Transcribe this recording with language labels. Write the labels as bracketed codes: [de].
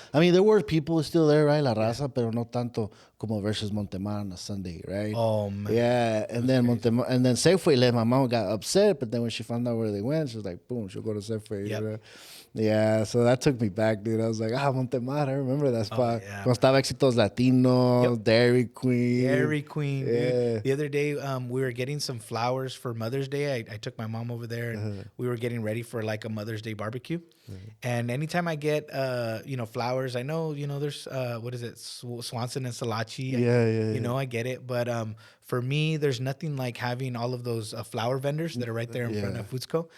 [en] I mean, there were people still there, right? [es] La raza, pero no tanto como versus Montemar [en] on a Sunday, right? Oh, man. Yeah, and then Montemar, and then Safeway, my mom got upset, but then when she found out where they went, she was like, boom, she'll go to Safeway. Yep. Yeah, so that took me back, dude. I was like, Montemar, I remember that spot. Oh, yeah. [es] Cuando estaba Éxitos Latinos, Dairy Queen. [en] Yeah. The other day, we were getting some flowers for Mother's Day. I took my mom over there, and we were getting ready for like a Mother's Day barbecue. And anytime I get, flowers, I know, there's, what is it, Swanson and Salachi. Yeah. I get it. But for me, there's nothing like having all of those flower vendors that are right there in front of Foodsco.